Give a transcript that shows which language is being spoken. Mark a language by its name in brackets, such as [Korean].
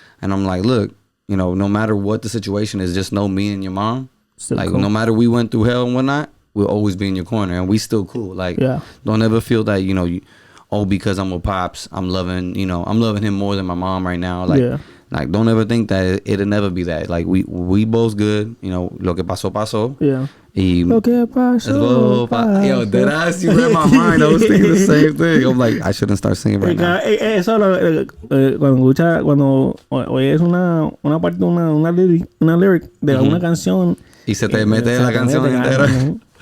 [English] And I'm like, look, no matter what the situation is, just know me and your mom. Still like, cool. No matter we went through hell and whatnot, we'll always be in your corner and we still cool. Like, don't ever feel that, because I'm with Pops, I'm loving him more than my mom right now. Like don't ever think that it'll never be that. Like we both good, [Spanish] lo que pasó, pasó. [English] Yeah. [Spanish] Y lo que pasó, pasó. [English] Yo, that ass, you read my mind. I was thinking the same thing. I'm like, I shouldn't start singing right now. [Spanish] Eso cuando oyes una parte, una lyric de una canción. Y se te mete la canción entera.